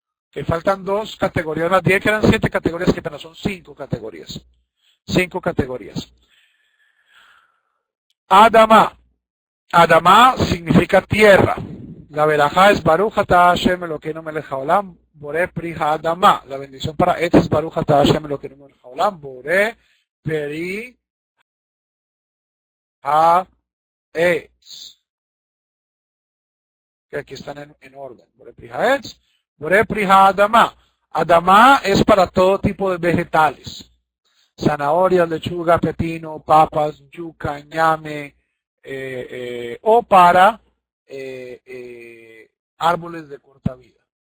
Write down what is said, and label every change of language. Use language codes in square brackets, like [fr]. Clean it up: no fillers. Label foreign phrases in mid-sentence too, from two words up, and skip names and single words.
[es] Que faltan 2 categorías más. Dije que eran 7 categorías, que pero son 5 categorías. 5 categorías. Adama. Adama significa tierra. La verajá es [he] ברוך אתה השם אלוקינו מלך העולם בורא פרי אדמה. [es] La bendición para Etz es [he] ברוך אתה השם אלוקינו מלך העולם בורא פרי העץ. [es] Que aquí están en orden. [he] בורא פרי העץ, בורא פרי אדמה. [es] Adama es para todo tipo de vegetales. Zanahorias, lechuga, pepino, papas, yuca, ñame, o para árboles de corta vida.